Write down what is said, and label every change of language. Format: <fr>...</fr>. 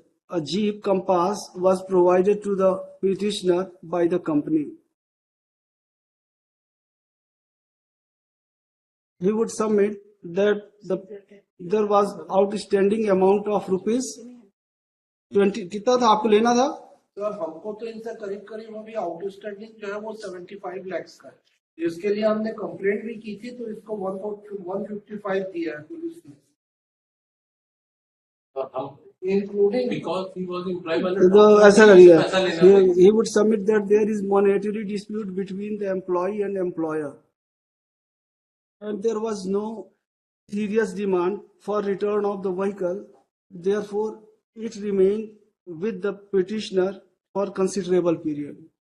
<en>A Jeep Compass was provided to the petitioner by the company. He would submit that there was outstanding amount of rupees 20.</en> <hi>कितना था आपको लेना था? Sir हमको तो इनसे करीब करीब अभी आउटस्टैंडिंग जो है वो 75 लाख का है, जिसके लिए हमने कंप्लेंट भी की थी, तो इसको 155 दिया है पुलिस ने, including</hi> <en>because he was employed by</en> <hi>तो ऐसा करिए,</hi> <en>he would submit that there is monetary dispute between the employee and employer, and there was no serious demand for return of the vehicle. Therefore, it remained with the petitioner for considerable period.</en>